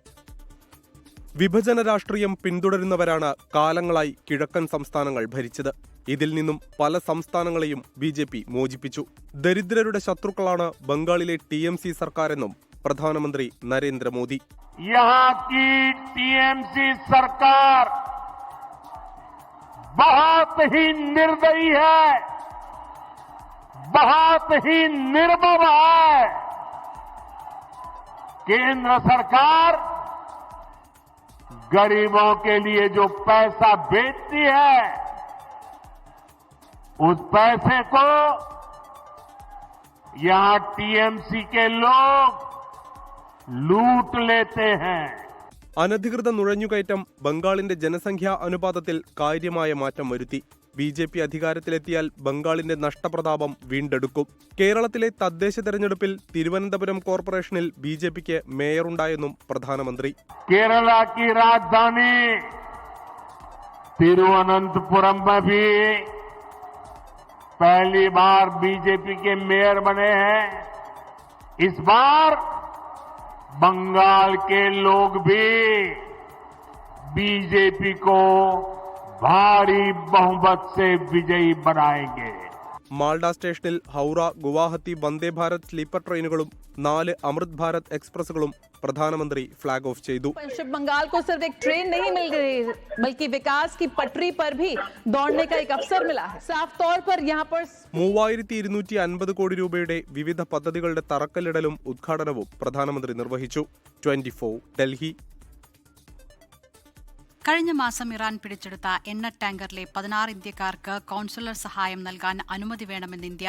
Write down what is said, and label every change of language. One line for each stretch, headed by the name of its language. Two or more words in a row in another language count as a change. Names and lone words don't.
Malayalam: വിഭജന രാഷ്ട്രീയം പിന്തുടരുന്നവരാണ് കാലങ്ങളായി കിഴക്കൻ സംസ്ഥാനങ്ങൾ ഭരിച്ചത്. ഇതിൽ നിന്നും പല സംസ്ഥാനങ്ങളെയും BJP മോചിപ്പിച്ചു. ദരിദ്രരുടെ ശത്രുക്കളാണ് ബംഗാളിലെ TMC സർക്കാരെന്നും പ്രധാനമന്ത്രി നരേന്ദ്രമോദി.
Hindi: TMC സർക്കാർ बहुत ही निर्दयी है, बहुत ही निर्मम है. केंद्र सरकार गरीबों के लिए जो पैसा भेजती है, उस पैसे को यहां TMC के लोग लूट लेते हैं.
Malayalam: അനധികൃത നുഴഞ്ഞുകയറ്റം ബംഗാളിന്റെ ജനസംഖ്യാ അനുപാതത്തിൽ കാര്യമായ മാറ്റം വരുത്തി. BJP അധികാരത്തിലെത്തിയാൽ ബംഗാളിന്റെ നഷ്ടപ്രതാപം വീണ്ടെടുക്കും. കേരളത്തിലെ തദ്ദേശ തെരഞ്ഞെടുപ്പിൽ തിരുവനന്തപുരം കോർപ്പറേഷനിൽ BJPക്ക് മേയറുണ്ടായെന്നും പ്രധാനമന്ത്രി.
Hindi: കേരള की राजधानी तिरुवनंतपुरम में भी पहली बार BJP के मेयर बने हैं. इस बार बंगाल के लोग भी BJP को भारी बहुमत से विजयी बनाएंगे.
Malayalam: മാൾഡ സ്റ്റേഷനിൽ ഹൗറ ഗുവാഹത്തി വന്ദേ ഭാരത് സ്ലീപ്പർ ട്രെയിനുകളും 4 അമൃത് ഭാരത് എക്സ്പ്രസുകളും പ്രധാനമന്ത്രി ഫ്ളാഗ് ഓഫ് ചെയ്തു.
Hindi: पश्चिम बंगाल को सिर्फ एक ट्रेन नहीं मिल गई, बल्कि विकास की पटरी पर भी दौड़ने का एक अवसर मिला है. साफ तौर पर यहाँ पर
Malayalam: 3250 കോടി രൂപയുടെ വിവിധ പദ്ധതികളുടെ തറക്കല്ലിടലും ഉദ്ഘാടനവും പ്രധാനമന്ത്രി നിർവഹിച്ചു. 24 ഡൽഹി. കഴിഞ്ഞ മാസം ഇറാൻ പിടിച്ചെടുത്ത എണ്ണ ടാങ്കറിലെ 16 ഇന്ത്യക്കാർക്ക് കോൺസുലർ സഹായം നൽകാൻ അനുമതി വേണമെന്ന് ഇന്ത്യ.